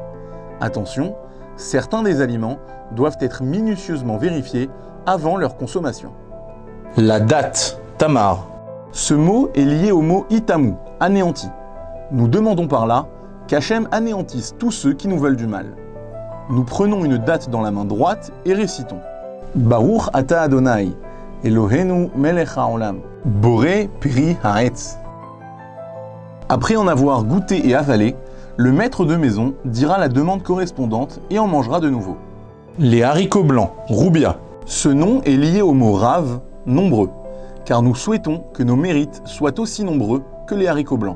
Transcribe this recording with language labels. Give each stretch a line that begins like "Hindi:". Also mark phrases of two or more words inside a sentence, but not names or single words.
French: Attention, certains des aliments doivent être minutieusement vérifiés avant leur consommation. La date, Tamar. Ce mot est lié au mot Itamu, anéanti. Nous demandons par là qu'Hachem anéantisse tous ceux qui nous veulent du mal. Nous prenons une date dans la main droite et récitons
Hebrew: ברוך אתה אדוני אלוהינו מלך העולם בורא פרי העץ.
French: Après en avoir goûté et avalé, le maître de maison dira la demande correspondante et en mangera de nouveau. Les haricots blancs, roubia. Ce nom est lié au mot rav, nombreux, car nous souhaitons que nos mérites soient aussi nombreux que les haricots blancs.